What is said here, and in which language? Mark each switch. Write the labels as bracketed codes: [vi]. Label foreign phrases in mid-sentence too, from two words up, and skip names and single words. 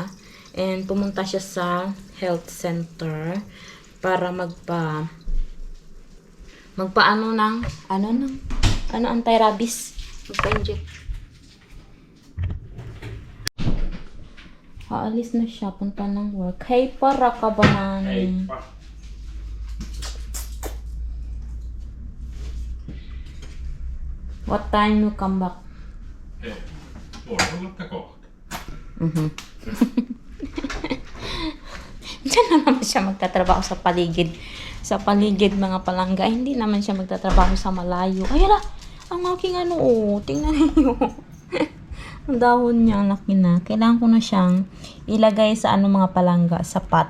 [tl] And pumunta siya sa health center para magpaano ng anti-rabies. Magpa-inject. Aalis na siya, punta ng work. Hey, para ka ba man? [en] What time you come back? [fi] Puolelta kohta. [tl] Diyan na naman siya magtatrabaho sa paligid. Sa paligid mga palangga. Hindi naman siya magtatrabaho sa malayo. Ayun na! Ang aking tingnan niyo. Ang dahon niya, ang laki na. Kailangan ko na siyang ilagay sa mga palangga, sa pot.